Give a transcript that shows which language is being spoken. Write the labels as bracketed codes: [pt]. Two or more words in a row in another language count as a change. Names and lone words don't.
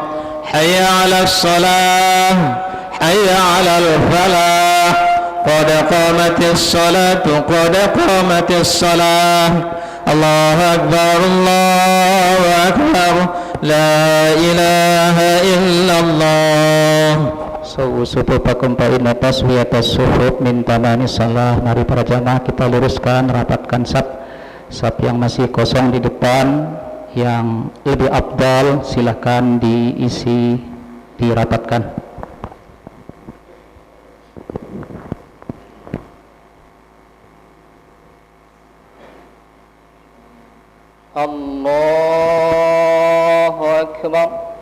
[ar] حي على الصلاة، حي على الفلاح، قد قامت الصلاة، قد قامت الصلاة. الله أكبر، الله أكبر، لا إله إلا الله. صفوفكم فإن تسوية الصفوف من تمام الصلاة. [id] Mari para jamaah kita luruskan, rapatkan saf yang masih kosong di depan. Yang lebih afdal silahkan diisi, dirapatkan. [ar] الله أكبر.